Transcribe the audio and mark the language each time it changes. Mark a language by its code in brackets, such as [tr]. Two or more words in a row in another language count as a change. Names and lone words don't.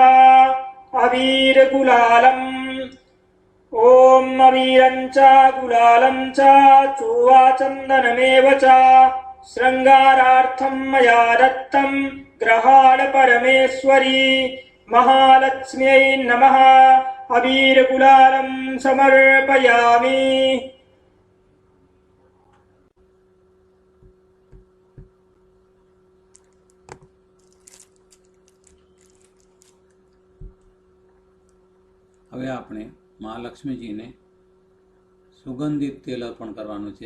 [sa] अबीरगुलालम् ॐ अबीरं च गुलालं च चूवाचन्दनमेव च शृङ्गारार्थं मया दत्तं ग्रहाण परमेश्वरी. महालक्ष्म्यै नमः. अबीरगुलालं समर्पयामि. [gu] હવે આપણે મહાલક્ષ્મીજીને સુગંધિત તેલ અર્પણ કરવાનું છે.